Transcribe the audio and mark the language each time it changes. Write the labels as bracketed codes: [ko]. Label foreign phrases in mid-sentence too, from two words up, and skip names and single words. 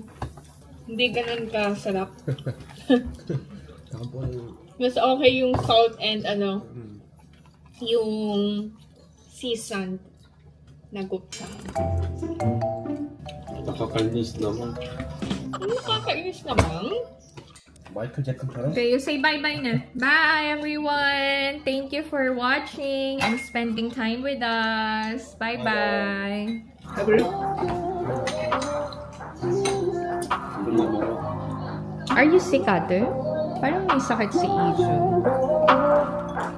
[tl] Hindi ganun kasarap. Mas okay yung [en] salt and [tl] yung seasoned na gopchang. Nakakainis naman. Ano kakainis naman? [ko] 마이클 잭슨처럼? [en] Okay, you say bye-bye na. Bye, everyone! Thank you for watching and spending time with us. Bye-bye! Are you sick, ate? [tl] Parang may sakit si Ijun.